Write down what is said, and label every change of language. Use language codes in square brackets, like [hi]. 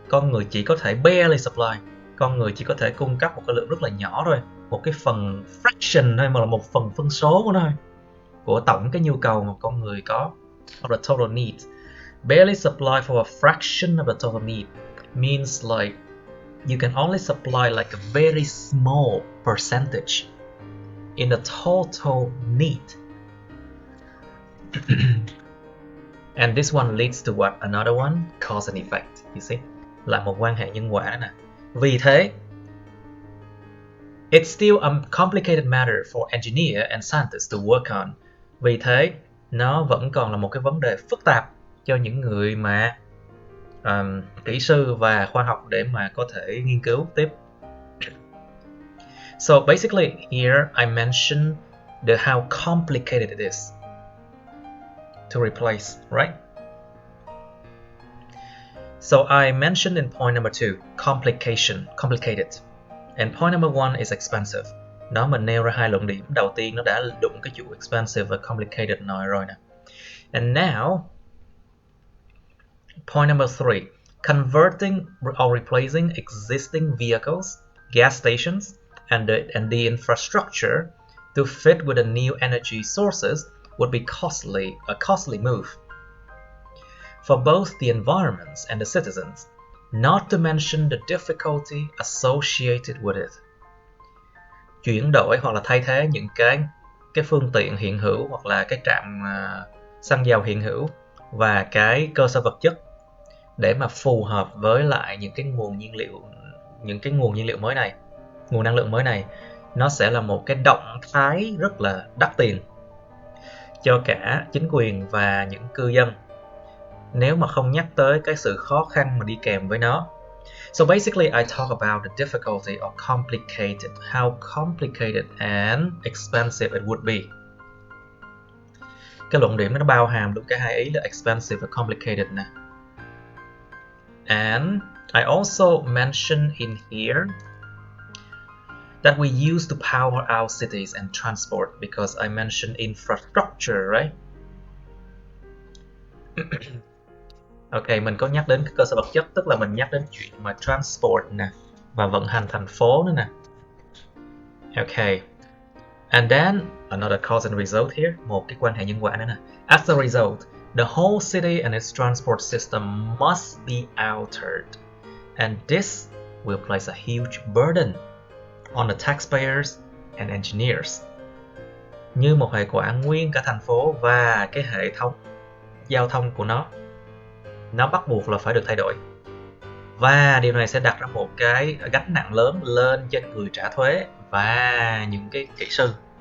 [vi] người chỉ có thể [en] barely supply, [vi] con người chỉ có thể cung cấp một cái lượng rất là nhỏ thôi, một cái phần fraction thôi, mà là một phần phân số của nó thôi, của tổng cái nhu cầu mà con người có, [en] of the total need. Barely supply for a fraction of the total need means like you can only supply like a very small percentage in the total need. And this one leads to what? Another one, cause and effect. You see? [vi] Là một quan hệ nhân quả nè. Vì thế, [en] it's still a complicated matter for engineer and scientists to work on. [vi] Vì thế, nó vẫn còn là một cái vấn đề phức tạp cho những người mà kỹ sư và khoa học để mà có thể nghiên cứu tiếp. [en] So basically, here I mentioned how complicated it is to replace, right? So I mentioned in point number 2, complicated. And point number 1 is expensive. [vi] Đó, mình nêu ra hai luận điểm. Đầu tiên nó đã đụng cái chữ expensive và complicated nói rồi nè. [en] And now, point number 3, converting or replacing existing vehicles, gas stations, and the infrastructure to fit with the new energy sources would be a costly move for both the environments and the citizens, not to mention the difficulty associated with it. [vi] Chuyển đổi hoặc là thay thế những cái phương tiện hiện hữu hoặc là cái trạm xăng dầu hiện hữu và cái cơ sở vật chất để mà phù hợp với lại những cái nguồn nhiên liệu mới này, nguồn năng lượng mới này, nó sẽ là một cái động thái rất là đắt tiền cho cả chính quyền và những cư dân, nếu mà không nhắc tới cái sự khó khăn mà đi kèm với nó. [en] So basically, I talk about the difficulty or how complicated and expensive it would be. [vi] Cái luận điểm nó bao hàm luôn cả hai ý là expensive và complicated nè. [en] And I also mention in here that we use to power our cities and transport, because I mentioned infrastructure, right? [vi] Ok, mình có nhắc đến cái cơ sở vật chất, tức là mình nhắc đến chuyện mà transport nè và vận hành thành phố nữa nè. Ok. [en] And then another cause and result here, [vi] một cái quan hệ nhân quả nữa nè. [en] As a result, the whole city and its transport system must be altered, and this will place a huge burden on the taxpayers and engineers. [vi] Như một hệ quả, nguyên cả thành phố và cái hệ thống giao thông của nó bắt buộc là phải được thay đổi. Và điều này sẽ đặt ra một cái gánh nặng lớn lên trên người trả thuế và những cái kỹ sư.